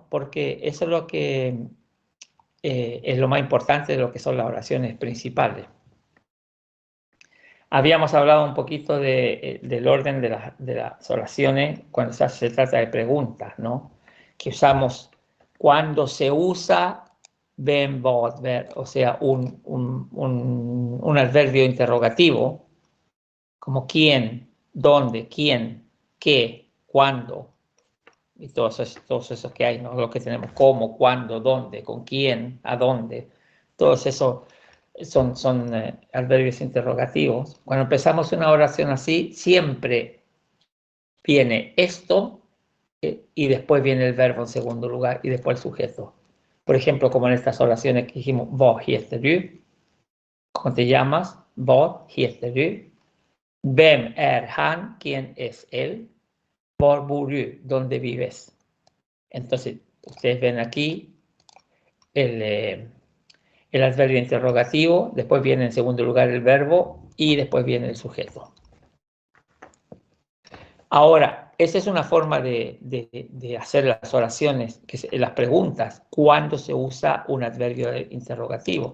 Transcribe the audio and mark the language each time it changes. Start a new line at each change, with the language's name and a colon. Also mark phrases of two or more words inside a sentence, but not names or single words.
Spanish: Porque eso es lo que es lo más importante de lo que son las oraciones principales. Habíamos hablado un poquito del orden de las oraciones cuando se trata de preguntas, ¿no? Que usamos cuando se usa
Swedish: vem, vad,
Spanish: ver, o sea, un adverbio interrogativo, como quién, dónde, quién, qué, cuándo, y todos esos que hay, ¿no? Lo que tenemos, cómo, cuándo, dónde, con quién, a dónde, todos esos son adverbios interrogativos. Cuando empezamos una oración así, siempre viene esto y después viene el verbo en segundo lugar y después el sujeto. Por ejemplo, como en estas oraciones que dijimos,
Swedish: vad heter du?
Spanish: ¿Cómo te llamas?
Swedish: Vad heter du? Vem är han?
Spanish: ¿Quién es él?
Swedish: Var bor du?
Spanish: ¿Dónde vives? Entonces, ustedes ven aquí el adverbio interrogativo, después viene en segundo lugar el verbo y después viene el sujeto. Ahora, esa es una forma de hacer las oraciones, las preguntas, cuando se usa un adverbio interrogativo.